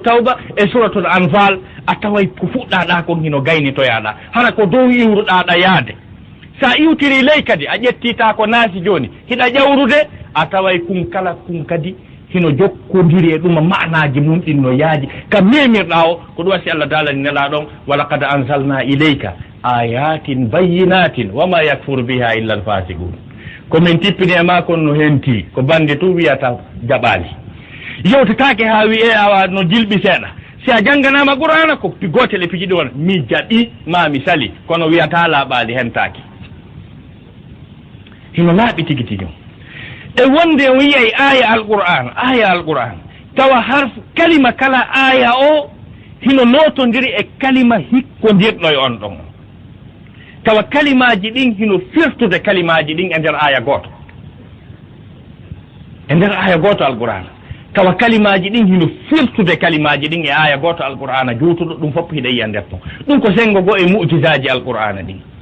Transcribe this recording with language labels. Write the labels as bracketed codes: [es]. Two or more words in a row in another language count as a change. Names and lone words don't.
[ff] tawba e [ar] سورة الأنفال [ff] a taway ko fuɗɗaɗa kon hino gaynitoyaɗa hara ko dow iwruɗaɗa yaade sa iwtiri ley kadi a ƴettita ko naasi joni hiɗa ƴawrude a taway kum kala kum kadi hino jokkodiri e ɗuma manaji mum ɗin no yaaji ka memirɗa o ko ɗum wasi Allah daalani nela ɗon [ar] ولقد أنزلنا إليك آيات بينات وما يكفر بها إلا الفاسقون [ff] komin tippini e ma kon no henti ko bande tu wiyata jaɓali yewtetake ha wi e awa no jilɓi seeɗa si a jangganama qur'ana ko gotel e pijiɗi won mi jaɓi ma mi sali kono wiyata laaɓali hentaki hino laaɓi tigi tigi e wonde o yiyay aya alqur'an tawa harf kalima kala aya o hino notondiri e kalima hikkodirɗo e on ɗon tawa kalimaji ɗin hino firtude kalimaji ɗin e nder aya goto alqur'ana tawa kalimaji ɗin hino firtude kalimaji ɗin e aya goto alqur'ana juutuɗo ɗum fof hiɗa yiya nder ton ɗum ko sengo go e mu'jisaji alqur'ana ɗin